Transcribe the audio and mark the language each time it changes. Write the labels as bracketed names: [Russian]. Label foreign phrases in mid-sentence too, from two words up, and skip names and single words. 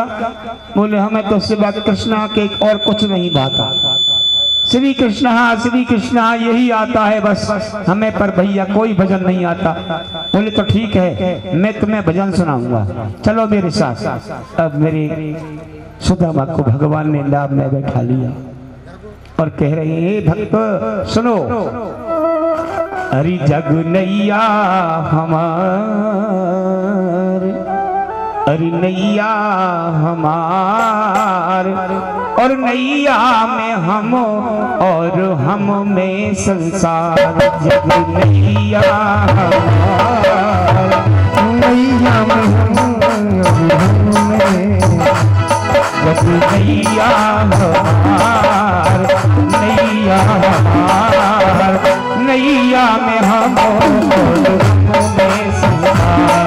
[Hindi] बोले हमें तो सिवा कृष्णा के और कुछ नहीं भाता, श्री कृष्णा यही आता है बस हमें, पर भैया कोई भजन नहीं आता। बोले तो ठीक है मैं तुम्हें भजन सुनाऊंगा, चलो मेरे साथ। अब मेरे सुदामा को भगवान ने लाभ में बैठा लिया और कह रहे हैं भक्त सुनो, हरि जग नैया हमार, हरि नैया हमार, और नैया में हम और हम में संसार। जग नैया हमार, नैया में हम में, जग नैया हमार, नैया हमार, नैया में हम और हम में संसार।